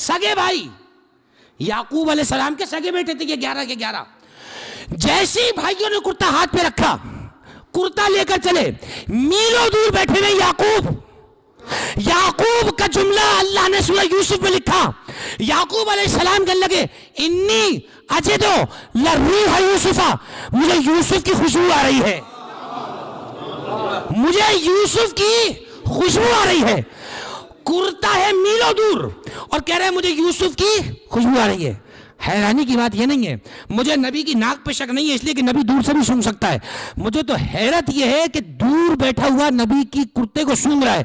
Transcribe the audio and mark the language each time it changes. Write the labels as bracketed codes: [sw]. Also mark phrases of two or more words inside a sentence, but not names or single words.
[ur] سگے بھائی، یعقوب علیہ السلام کے سگے بیٹے تھے یہ 11 کے 11۔ جیسے ہی بھائیوں نے کرتا ہاتھ پہ رکھا، کرتا لے کر چلے، میلوں دور بیٹھے ہوئے یعقوب کا جملہ اللہ نے سورہ یوسف میں لکھا۔ یعقوب علیہ السلام کہنے لگے [ar] انی اجدو لریح یوسف، [ur] مجھے یوسف کی خوشبو آ رہی ہے، مجھے یوسف کی خوشبو آ رہی ہے۔ کرتا ہے میلوں دور اور کہہ رہے ہیں مجھے یوسف کی خوشبو آ رہی ہے۔ حیرانی کی بات یہ نہیں ہے، مجھے نبی کی ناک پہ شک نہیں ہے اس لیے کہ نبی دور سے بھی سونگ سکتا ہے، مجھے تو حیرت یہ ہے کہ دور بیٹھا ہوا نبی کی کرتے کو سونگ رہا ہے۔